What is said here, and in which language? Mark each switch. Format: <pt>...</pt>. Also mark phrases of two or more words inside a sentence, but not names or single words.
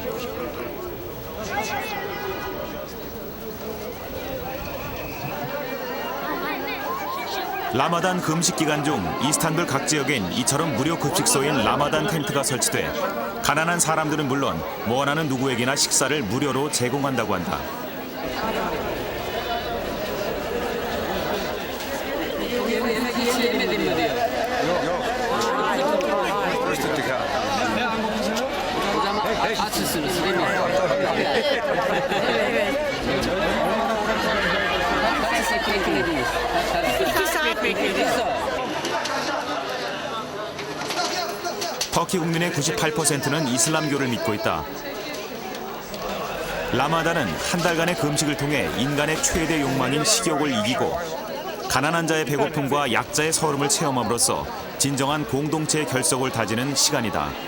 <ko>라마단 금식 기간 중 이스탄불 각 지역엔 이처럼 무료 급식소인 라마단 텐트가 설치돼 가난한 사람들은 물론 원하는 누구에게나 식사를 무료로 제공한다고 한다.</ko> <tr>Açsınız değil mi? Kaç saat beklediniz? 2 saat bekledik.</tr> <ko>터키 국민의 98%는 이슬람교를 믿고 있다. 라마단은 한 달간의 금식을 통해 인간의 최대 욕망인 식욕을 이기고 가난한 자의 배고픔과 약자의 서름을 체험함으로써 진정한 공동체의 결속을 다지는 시간이다.</ko>